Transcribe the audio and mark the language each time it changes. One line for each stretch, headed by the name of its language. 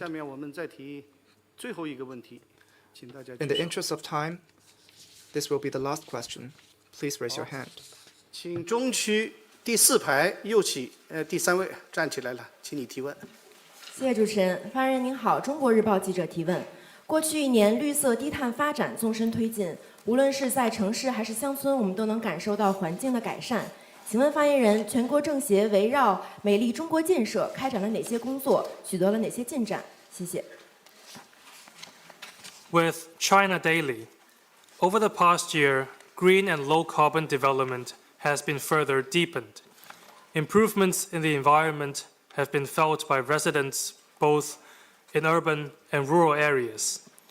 English: In the interest of time, this will be the last question. Please raise your hand.
Chinese: 请中区第4排右起，第3位站起来了，请你提问。谢谢主持人。发言人您好，中国日报记者提问：过去1年，绿色低碳发展纵深推进，无论是在城市还是乡村，我们都能感受到环境的改善。请问发言人，全国政协围绕美丽中国建设开展了哪些工作，取得了哪些进展？谢谢。
English: With China Daily, over the past year, green and low-carbon development has been further deepened. Improvements in the environment have been felt by residents both in urban and rural areas.